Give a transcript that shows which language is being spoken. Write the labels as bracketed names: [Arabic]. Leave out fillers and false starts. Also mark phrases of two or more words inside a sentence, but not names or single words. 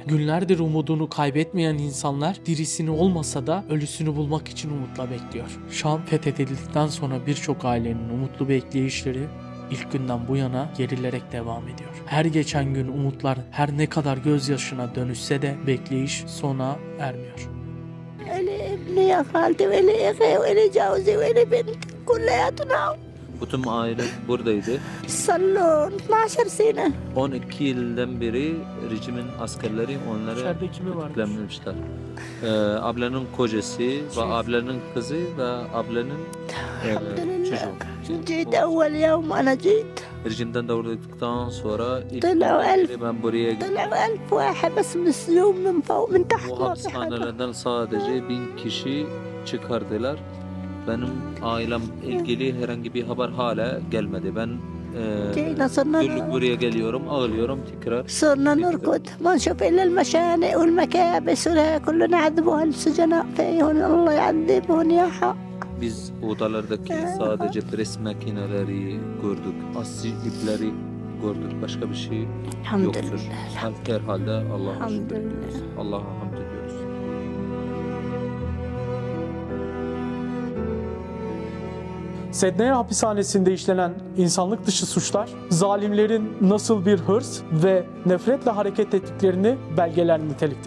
[Turkish] Günlerdir umudunu kaybetmeyen insanlar dirisini olmasa da ölüsünü bulmak için umutla bekliyor. Şam fethedildikten sonra birçok ailenin umutlu bekleyişleri ilk günden bu yana gerilerek devam ediyor. Her geçen gün umutlar her ne kadar gözyaşına dönüşse de bekleyiş sona ermiyor. [Arabic] يا خالتي وإلي أخي وإلي جوزي وإلي بنت كلياتنا. [Turkish] Bütün aile buradaydı. [Arabic] صار 12 سنة. [Turkish] 12 yıldan beri rejimin askerleri onları İçeride kimi var? tutuklamışlar. Ablanın kocası ve ablanın kızı ve ablanın çocuğu. [Arabic] جيت أول يوم أنا جيت. [Turkish] Rejimden davrandıktan sonra ilk [Arabic] طلعوا 1000 [Turkish] ben buraya gittim. [Arabic] طلعوا 1000 واحد بس من السجون من فوق من تحت. [Turkish] Bu hapishanelerden sadece 1000 kişi çıkardılar. Benim ailem ilgili herhangi bir haber hala gelmedi. Ben [Arabic] جينا صرنا [Turkish] günlük buraya geliyorum, ağlıyorum tekrar. [Arabic] صرنا نركض ما نشوف إلا المشانق والمكابس ولا كلنا يعذبوا هالسجناء فيهم الله يعذبهم يا حق. [Turkish] Biz odalardaki sadece pres makineleri gördük, asli ipleri gördük. Başka bir şey yoktur. Herhalde Allah'a şükür ediyoruz. Allah'a hamd ediyoruz. Sednaya hapishanesinde işlenen insanlık dışı suçlar, zalimlerin nasıl bir hırs ve nefretle hareket ettiklerini belgeler nitelikte.